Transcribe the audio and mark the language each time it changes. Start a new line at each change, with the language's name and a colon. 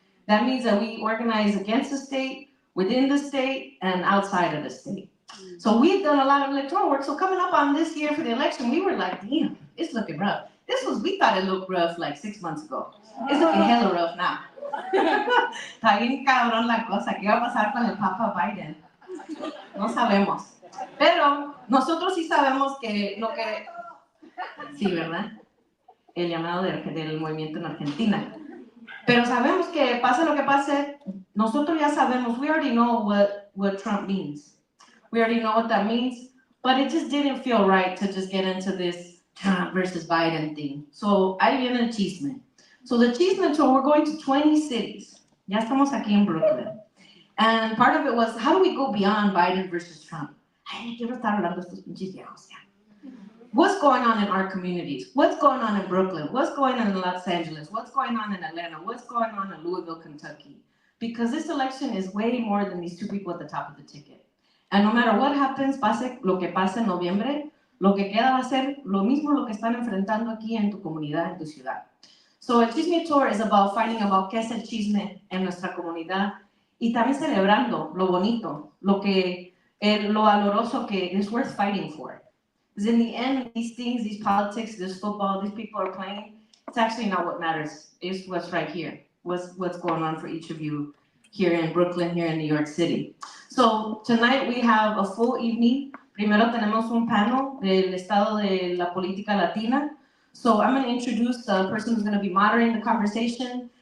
English: That means that we organize against the state, within the state, and outside of the state. So we've done a lot of electoral work. So coming up on this year for the election, we were like, damn, it's looking rough. We thought it looked rough like 6 months ago. It's looking hella rough now.
Spanish: Está bien cabrón la cosa. ¿Qué va a pasar con el Papa Biden? No sabemos. Pero nosotros sí sabemos que lo que... Sí, ¿verdad? El llamado del movimiento en Argentina. Pero sabemos que pase lo que pase, nosotros ya sabemos,
English: we already know what Trump means. We already know what that means, but it just didn't feel right to just get into this Trump versus Biden thing. So,
Spanish: ahí viene el chisme.
English: So the Chisme tour, we're going to 20 cities.
Spanish: Ya estamos aquí en Brooklyn.
English: And part of it was, how do we go beyond Biden versus Trump?
Spanish: Ay, quiero estar hablando de estos pinches viejos ya.
English: What's going on in our communities? What's going on in Brooklyn? What's going on in Los Angeles? What's going on in Atlanta? What's going on in Louisville, Kentucky? Because this election is way more than these two people at the top of the ticket. And no matter what happens,
Spanish: pase lo que pase en noviembre, lo que queda va a ser lo mismo lo que están enfrentando aquí en tu comunidad, en tu ciudad. So el Chisme Tour
English: is about finding about
Spanish: qué es el chisme en nuestra comunidad y también celebrando lo bonito, lo valoroso que
English: is worth fighting for. Because in the end, these things, these politics, this football, these people are playing, it's actually not what matters. It's what's right here. What's going on for each of you here in Brooklyn, here in New York City. So tonight we have a full evening.
Spanish: Primero tenemos un panel del estado de la política latina.
English: So I'm going to introduce the person who's going to be moderating the conversation.